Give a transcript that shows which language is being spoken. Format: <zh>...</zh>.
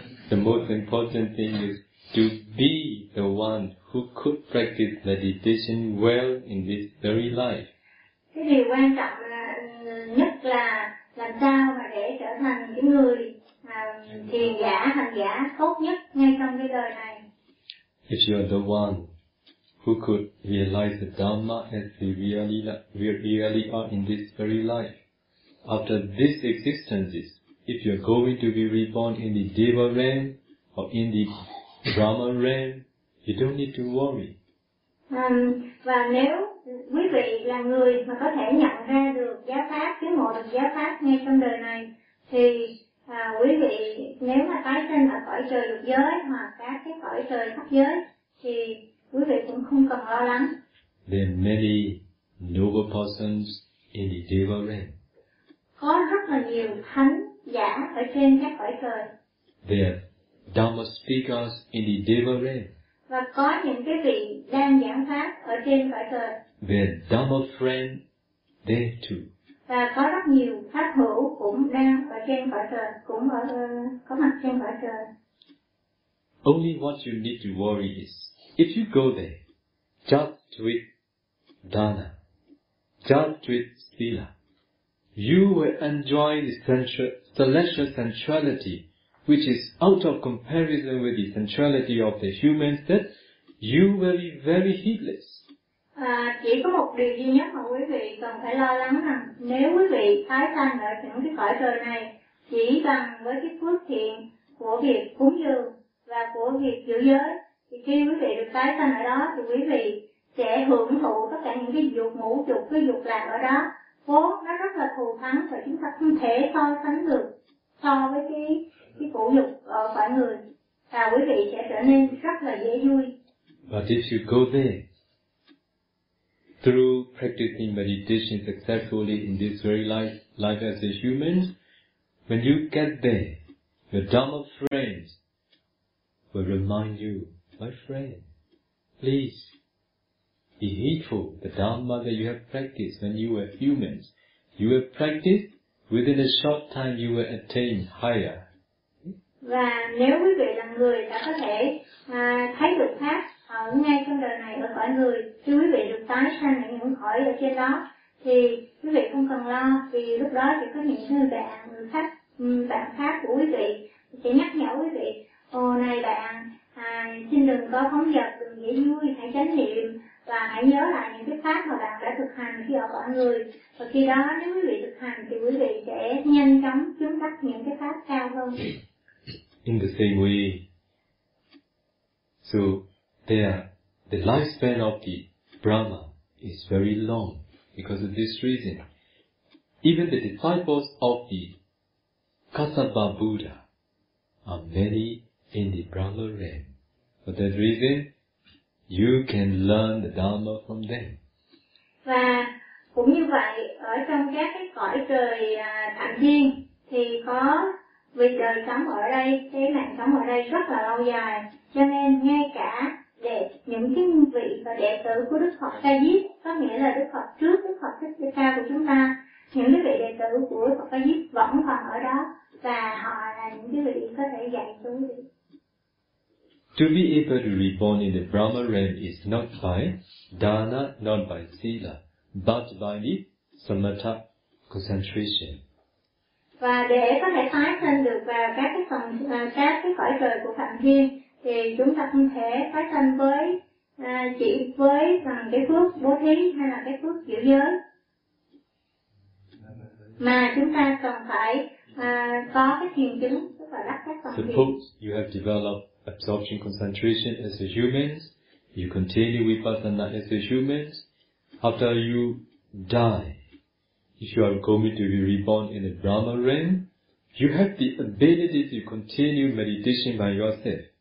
<en>The most important thing is to be the one who could practice meditation well in this very life.</en> <vi>Thế thì quan trọng là nhất là làm sao mà để trở thành những người thiền giả, hành giả tốt nhất ngay trong cái đời này.</vi> <en>If you are the one who could realize the Dhamma as we really are in this very life, after this existence, if you are going to be reborn in the Deva realm or in the Brahma realm, you don't need to worry.</en> <vi>Và nếu quý vị là người mà có thể nhận ra được giáo pháp, chứng ngộ được giáo pháp ngay trong đời này, thì quý vị nếu mà tái sinh ở cõi trời lục giới hoặc các cái cõi trời thấp giới, thì quý vị cũng không cần lo lắng.</vi> <en>There are many noble persons in the Deva realm.</en> <vi>Có rất là nhiều thánh giả ở trên các cõi trời.</vi> <en>There are Dhamma speakers in the Deva realm.</en> <vi>Và có những cái vị đang giảng pháp ở trên cõi trời.</vi> <en>There are Dhamma friends there too.</en> <vi>Và có rất nhiều pháp hữu cũng đang ở trên cõi trời, cũng ở có mặt trên cõi trời.</vi> <en>Only what you need to worry is, if you go there, just with dana, just with sila, you will enjoy the celestial sensuality, which is out of comparison with the sensuality of the humans, that you will be very heedless.</en> <vi>Chỉ có một điều duy nhất mà quý vị cần phải lo lắng rằng nếu quý vị tái sanh ở những cái cõi trời này chỉ bằng với cái phước thiện của việc cúng dường và của việc giữ giới, thì khi quý vị được tái sanh ở đó thì quý vị sẽ hưởng thụ tất cả những cái dục ngũ dục, cái dục lạc ở đó, vốn nó rất là thù thắng và chúng ta không thể so sánh được so với cái cổ dục ở cõi người, và quý vị sẽ trở nên rất là dễ vui.</vi> <en>But if you go there through practicing meditation successfully in this very life as a human, when you get there, your Dhamma friends will remind you, my friend, please be heedful the Dhamma that you have practiced when you were humans. You will practice, within a short time you will attain higher.</en> <vi>Và nếu quý vị là người đã có thể thấy được pháp ở ngay trong đời này ở cõi người, khi quý vị được tái sanh ở những cõi ở trên đó, thì quý vị không cần lo, vì lúc đó chỉ có những người bạn khác của quý vị sẽ nhắc nhở quý vị: ồ này bạn, xin đừng có phóng dật, đừng dễ vui, hãy chánh niệm và hãy nhớ lại những cái pháp mà bạn đã thực hành khi ở cõi người. Và khi đó nếu quý vị thực hành thì quý vị sẽ nhanh chóng chứng đắc những cái pháp cao hơn.</vi> <en>In the same way, so there, the lifespan of the Brahma is very long. Because of this reason, even the disciples of the Kassapa Buddha are many in the Brahma realm. For that reason, you can learn the Dhamma from them.</en> <vi>Và cũng như vậy, ở trong các cái cõi trời thảm thiên thì có vì đời sống ở đây, cái mạng sống ở đây rất là lâu dài, cho nên ngay cả để những cái vị và đệ tử của Đức Phật Ca Diếp, có nghĩa là Đức Phật trước Đức Phật Thích Ca của chúng ta, những cái vị đệ tử của Đức Phật Ca Diếp vẫn còn ở đó, và họ là những cái vị có thể dạy cho quý vị.</vi> <en>To be able to reborn in the Brahma realm is not by dana, not by sila, but by the samatha concentration.</en> <vi>Và để có thể tái sinh được vào các cái cõi trời của phạm thiên, thì chúng ta không thể tái sinh với chỉ với bằng cái phước bố thí hay là cái phước giữ giới, mà chúng ta cần phải có cái thiền chứng và đắc các phạm thiên.</vi> <en>Suppose you have developed absorption concentration as a human, you continue vipassana as a human, after you die, if you are going to be reborn in the Brahma realm, you have the ability to continue meditation by yourself.</en>